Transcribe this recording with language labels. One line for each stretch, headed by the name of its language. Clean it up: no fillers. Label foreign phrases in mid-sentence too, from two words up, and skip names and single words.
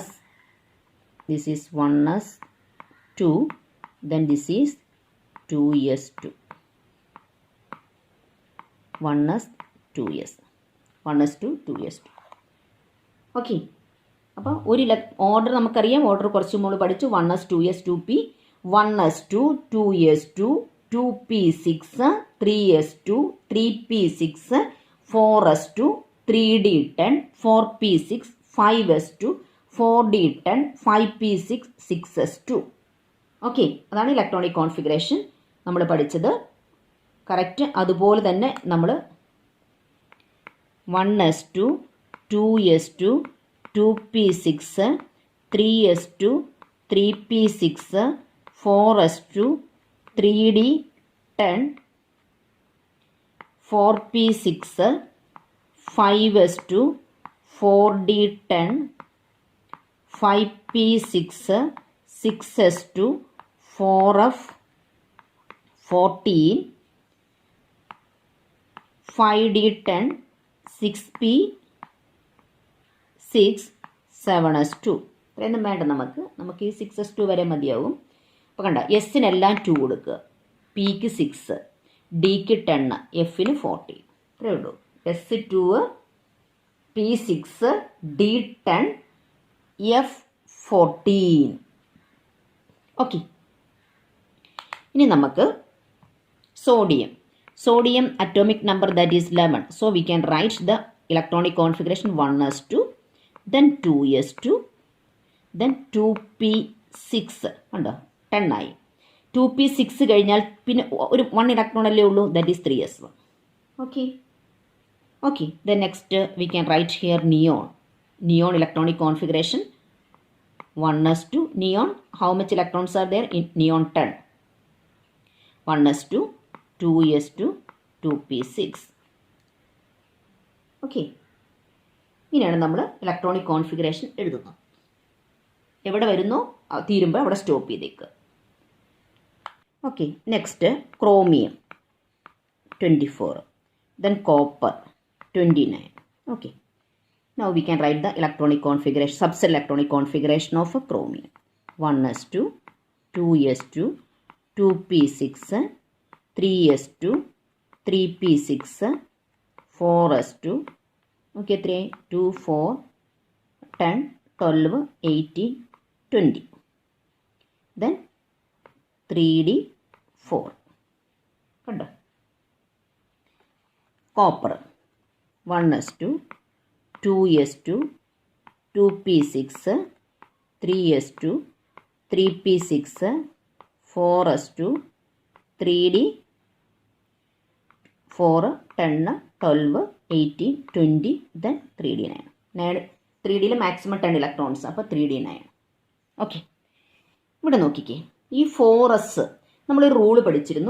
English: This is 1s2. Then this is 2s2. 1s 2s. 1s2 2s2. Okay.
Malayalam: അപ്പോൾ ഒരു ഓർഡർ നമുക്കറിയാം. ഓർഡർ കുറച്ച് നമ്മൾ പഠിച്ചു.
English: 1s 2s 2p, 1s2 2s2 2p6 3s2 3p6 4s2 3d10 4p6 5s2 4d10 5p6 6s2.
Malayalam: ഓക്കെ. അതാണ്
English: electronic configuration
Malayalam: നമ്മൾ പഠിച്ചത്. കറക്റ്റ് അതുപോലെ തന്നെ നമ്മൾ 1s2 2s2 2p6 3s2 3p6 4s2
English: 3d10 4p6 5s2 4d10 5p6 6s2 4f 14 5d10 6p 6 7s2.
Malayalam: ഇത്രയൊന്നും വേണ്ട നമുക്ക് ഈ 6s2 വരെ മതിയാവും. അപ്പോൾ കണ്ട, എസ്സിനെല്ലാം 2 കൊടുക്കുക. പിക്ക് 6, ഡിക്ക് 10, എഫിന് 40. ഇത്രയേ ഉള്ളൂ.
English: S2 P6 D10 F14. ഓക്കെ.
Malayalam: ഇനി നമുക്ക്
English: sodium atomic number that is 11. So we can write the electronic configuration 1s2, then 2s2, then 2p6
Malayalam: ഉണ്ടോ, 10 ആയി. 2p6 കഴിഞ്ഞാൽ പിന്നെ ഒരു 1 ഇലക്ട്രോൺ അല്ലേ ഉള്ളൂ,
English: That is 3s1. Okay. Okay, then next we can write here neon electronic configuration 1s2 neon. How much electrons are there in neon? 10. 1s2 2s2 2p6.
Malayalam: Okay, ഇങ്ങനെയാണ് നമ്മൾ
English: electronic configuration
Malayalam: എഴുതുന്നത്. എവിടെ വരുന്നോ തീരുമ്പോൾ അവിടെ സ്റ്റോപ്പ് ചെയ്തേക്കുക.
English: Okay. Next chromium 24, then copper 29. Okay. Now we can write the electronic configuration, subcell electronic configuration of a chromium. 1s2 2s2 2p6 3s2 3p6 4s2. Okay, 3 2 4 10 12 18 20. Then 3d4.
Malayalam: കണ്ടോ?
English: Copper 1s2 2s2 2p6 3s2 3p6 4s2 3d4 10 12 18 20 then 3d9.
Malayalam: 3ഡിയിൽ
English: maximum 10 electrons,
Malayalam: അപ്പോൾ 3d9. ഓക്കെ. ഇവിടെ നോക്കിക്കേ, ഈ 4s നമ്മളൊരു റൂള് പഠിച്ചിരുന്നു.